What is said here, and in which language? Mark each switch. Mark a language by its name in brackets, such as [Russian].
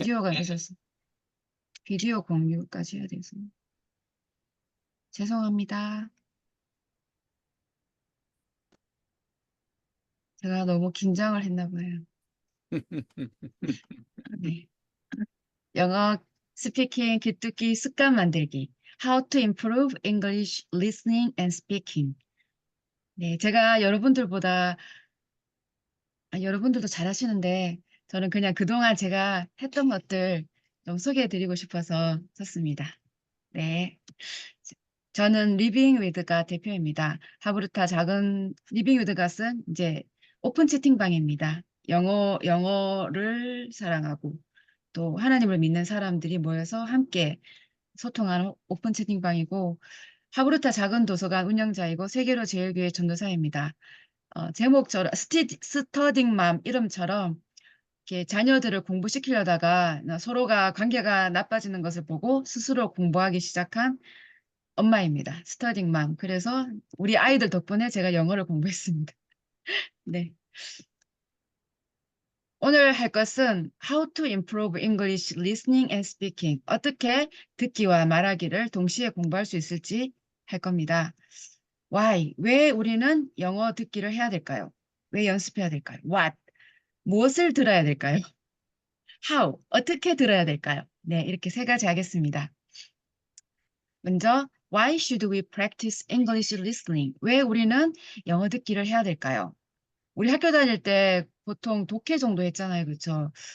[Korean] 비디오가 되셔서 비디오 공유까지 해야 돼서 죄송합니다. 제가 너무 긴장을 했나 봐요. 네. 영어 스피킹 기특기 습관 만들기. [English] How to improve English listening and speaking. [Korean] 네, 제가 여러분들도 잘하시는데 저는 그냥 그동안 제가 했던 것들 좀 소개해 드리고 싶어서 썼습니다. 네. 저는 리빙 위드가 대표입니다. 하브르타 작은 리빙 위드가 쓴 이제 오픈 채팅방입니다. 영어를 사랑하고 또 하나님을 믿는 사람들이 모여서 함께 소통하는 오픈 채팅방이고 하브르타 작은 도서관 운영자이고 세계로 제일 교회 전도사입니다. 제목처럼 스터딩맘 이름처럼 이렇게 자녀들을 공부시키려다가 서로가 관계가 나빠지는 것을 보고 스스로 공부하기 시작한 엄마입니다. 스터딩맘. 그래서 우리 아이들 덕분에 제가 영어를 공부했습니다. 네. 오늘 할 것은 [English] How to improve English listening and speaking. [Korean] 어떻게 듣기와 말하기를 동시에 공부할 수 있을지 할 겁니다. [English] Why? [Korean] 왜 우리는 영어 듣기를 해야 될까요? 왜 연습해야 될까요? [English] What? [Korean] 무엇을 들어야 될까요? [English] How? [Korean] 어떻게 들어야 될까요? 네, 이렇게 세 가지 하겠습니다. 먼저, [English] Why should we practice English listening? [Korean] 왜 우리는 영어 듣기를 해야 될까요? 우리 학교 다닐 때 보통 독해 정도 했잖아요. 그렇죠?